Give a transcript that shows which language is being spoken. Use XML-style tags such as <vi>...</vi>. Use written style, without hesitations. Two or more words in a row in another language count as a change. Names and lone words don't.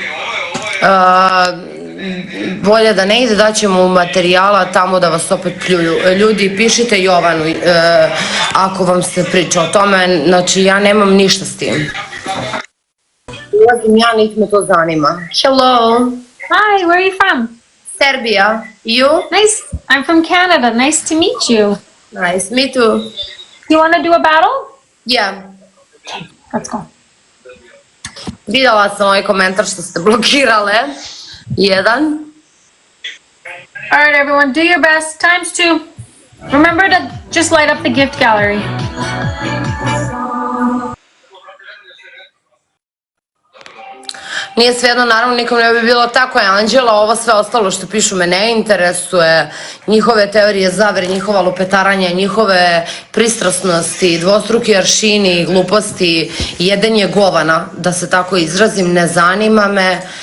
<sr>Bolje da ne ide, daćemo materijala tamo da vas opet pljuju. Ljudi, pišite Jovanu ako vam se priča o tome, znači ja nemam ništa s tim. Ulazim ja, niti me to zanima.</sr> <en>Hello. Hi, where are you from? Serbia. You? Nice. I'm from Canada. Nice to meet you. Nice, me too. You want to do a battle? Yeah. Let's go.</en> <sr>Videla sam ovaj komentar što ste blokirale. Jedan.</sr> <en>All right, everyone, do your best. Times 2. Remember to just light up the gift gallery.</en> <sr>Nije svejedno, naravno nikom ne bi bilo tako je Anđela, ovo sve ostalo što pišu me ne interesuje, njihove teorije zavere, njihova lupetaranja, njihove pristrasnosti, dvostruki aršini, gluposti, jedenje govana, da se tako izrazim, ne zanima me.</sr>